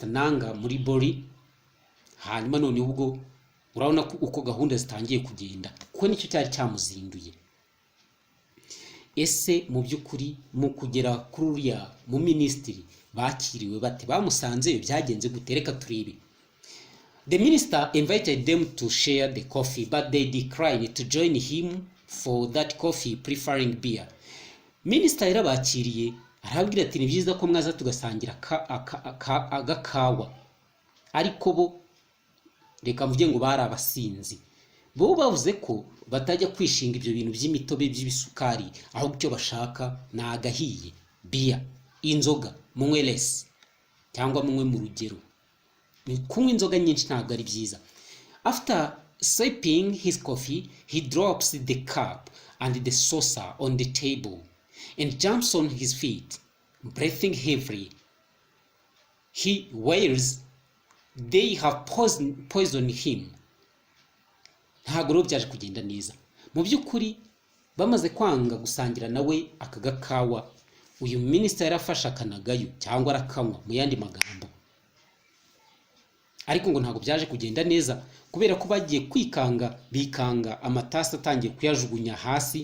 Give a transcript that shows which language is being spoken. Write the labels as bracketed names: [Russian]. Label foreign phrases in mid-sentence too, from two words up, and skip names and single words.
[Kinyarwanda] Nanga muri Bori. Hanyuma none ubwo urabona ko uko gahunda zitangiye kugenda, kuko nicyo cyari cyamuzinduye. Ese mu by'ukuri mu kugera kuri uriya mu ministry bakiriwe bate? Bamusanze byagenze gute? Reka turebe. [English] The minister invited them to share the coffee, but they declined to join him for that coffee, preferring beer. [Kinyarwanda] Minister yarabakiriye arabwira ati ni byiza ko mwaza tugasangira agakawa, ariko bo reka mvuge ngo bari abasinzi. Bo bavuze ko batajya kwishinga ibyo bintu by'imitobe by'ibisukari, aho icyo bashaka ni agahiye, beer, inzoga, munywe less cyangwa munywe mu rugero. Kunywa inzoga nyinshi ntabwo ari byiza. [English] After sipping his coffee, he drops the cup and the saucer on the table and jumps on his feet, breathing heavily. He wails, they have poisoned him. [Kinyarwanda] Ntabwo rero byaje kugenda neza. Mu by'ukuri bamaze kwanga gusangira nawe akagakawa, uyu minister yarafashe akanagayo cyangwa arakanywa mu yandi magambo. Ariko ngo ntabwo byaje kugenda neza, kubera ko bagiye bikanga amatasi atangiye kuyajugunya hasi.